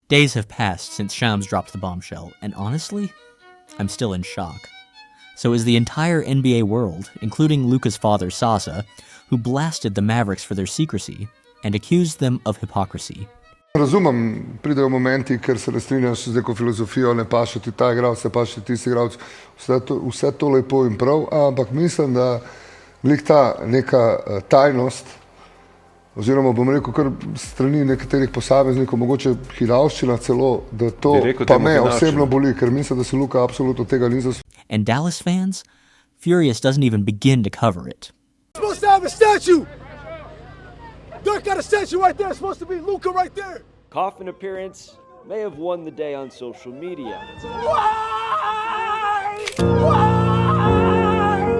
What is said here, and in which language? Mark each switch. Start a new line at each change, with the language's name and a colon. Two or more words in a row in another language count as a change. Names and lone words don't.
English: Days have passed since Shams dropped the bombshell, and honestly, I'm still in shock. So is the entire NBA world, including Luka's father Sasa, who blasted the Mavericks for their secrecy and accused them of hypocrisy.
Slovenian: Razumem, pridejo momenti, ker se ne strinjaš z neko filozofijo, ne paše ti ta igralec, ne paše ti si igralec, vse to lepo in prav, ampak mislim, da glih ta neka tajnost, oziroma bom rekel kar strani nekaterih posameznikov, mogoče hinavščina celo, da to pa me osebno boli, ker mislim, da se Luka absolutno tega ni zaslužil.
English: And Dallas fans? Furious doesn't even begin to cover it. Supposed to have a statue! Dirk got a statue right there, it's supposed to be Luka right there! Coffin appearance may have won the day on social media. Why? Why?